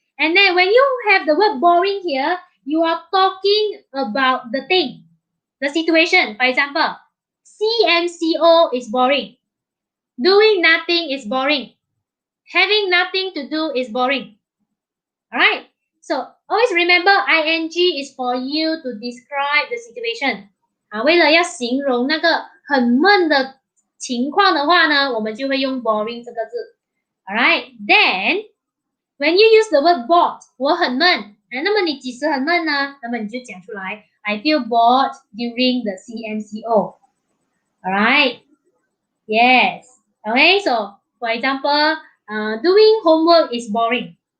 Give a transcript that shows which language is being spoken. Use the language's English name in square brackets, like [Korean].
[English] And then when you have the word boring here, you are talking about the thing, the situation. For example, CMCO is boring. Doing nothing is boring. Having nothing to do is boring. Alright. So always remember ing is for you to describe the situation. [Chinese] 为了要形容那个很闷的情况的话呢，我们就会用 boring 这个字。 [English] Alright. Then when you use the word bored, [Chinese] 我很闷。那么你几时很闷呢？那么你就讲出来 [English] I feel bored during the CMCO. Alright. Yes. Okay. So for example, doing homework is boring.